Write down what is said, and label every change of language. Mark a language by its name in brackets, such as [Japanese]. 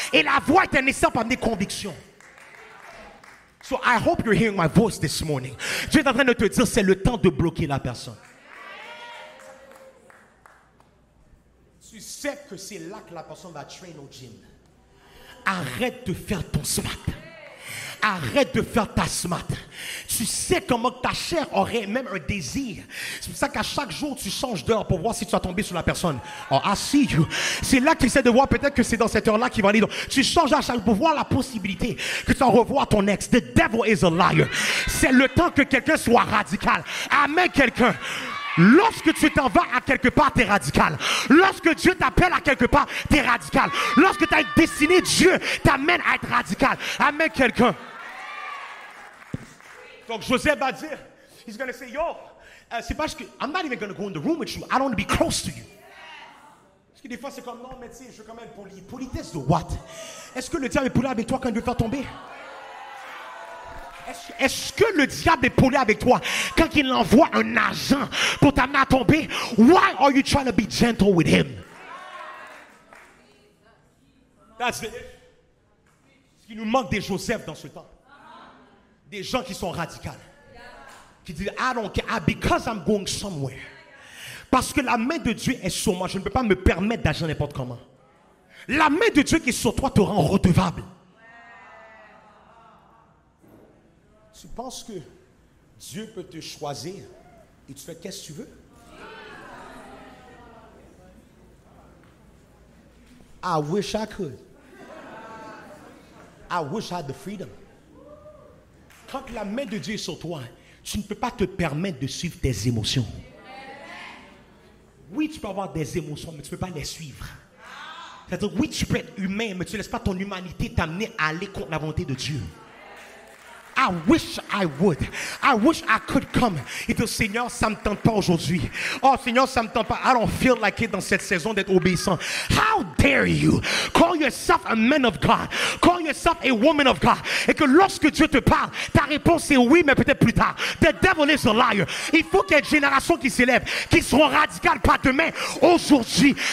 [French] Et la voix était nécessaire pour amener conviction. [English] So I hope you're hearing my voice this morning. [French] Dieu est en train de te dire, c'est le temps de bloquer la personne. Tu sais que c'est là que la personne va train au gym. Arrête de faire ton smart. Arrête de faire ta smart. Tu sais comment ta chair aurait même un désir. C'est pour ça qu'à chaque jour, tu changes d'heure pour voir si tu vas tomber sur la personne. [English] Oh, I see you. [French] C'est là que tu essaies de voir, peut-être que c'est dans cette heure-là qu'il va aller. Tu changes à chaque jour pour voir la possibilité que tu vas revoir ton ex. [English] The devil is a liar. [French] C'est le temps que quelqu'un soit radical. Amen quelqu'un. Lorsque tu t'en vas à quelque part, tu es radical. Lorsque Dieu t'appelle à quelque part, tu es radical. Lorsque tu as une destinée, Dieu t'amène à être radical. Amène quelqu'un. Donc Joseph va dire, [English] he's going to say, yo, [French] c'est parce que [English] I'm not even going to go in the room with you. I don't want to be close to you. [French] Parce que des fois c'est comme, non mais tu sais, je suis quand même poli. Politesse de what? Est-ce que le diable est poli avec toi quand il veut faire tomber? Est-ce que le diable est poli avec toi quand il envoie un agent pour t'amener à tomber? [English] Why are you trying to be gentle with him? That's it. [French] Ce qui nous manque des Joseph dans ce temps. Des gens qui sont radicaux. Qui disent, [English] I don't care, because I'm going somewhere. [French] Parce que la main de Dieu est sur moi. Je ne peux pas me permettre d'agir n'importe comment. La main de Dieu qui est sur toi te rend redevable. Tu penses que Dieu peut te choisir et tu fais qu'est-ce que tu veux? [English] I wish I could. I wish I had the freedom. [French] Quand la main de Dieu est sur toi, tu ne peux pas te permettre de suivre tes émotions. Oui, tu peux avoir des émotions, mais tu ne peux pas les suivre. C'est-à-dire, oui, tu peux être humain, mais tu ne laisses pas ton humanité t'amener à aller contre la volonté de Dieu. [English] I wish I would. I wish I could come. [French] Et dire, Seigneur, ça ne me tente pas aujourd'hui. Oh, Seigneur, ça ne me tente pas. [English] I don't feel like it [French] dans cette saison d'être obéissant. [English] How dare you call yourself a man of God? Call yourself a woman of God. [French] Et que lorsque Dieu te parle, ta réponse est oui, mais peut-être plus tard. [English] The devil is a liar. [French] Il faut qu'il y ait une génération qui s'élève, qui seront radicales, pas demain, aujourd'hui.